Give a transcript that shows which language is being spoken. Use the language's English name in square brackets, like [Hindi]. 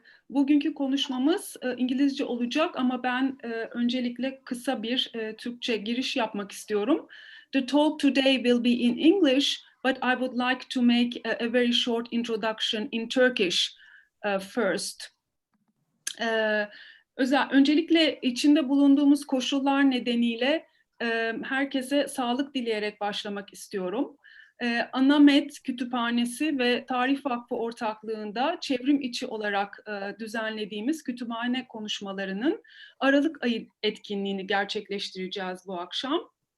[Turkish] Bugünkü konuşmamız İngilizce olacak ama ben öncelikle kısa bir Türkçe giriş yapmak istiyorum. [English] The talk today will be in English, but I would like to make a very short introduction in Turkish first. [Turkish] Öncelikle içinde bulunduğumuz koşullar nedeniyle herkese sağlık dileyerek başlamak istiyorum. ANAMED Kütüphanesi ve Tarih Vakfı ortaklığında çevrim içi olarak düzenlediğimiz kütüphane konuşmalarının Aralık ayı etkinliğini gerçekleştireceğiz bu akşam.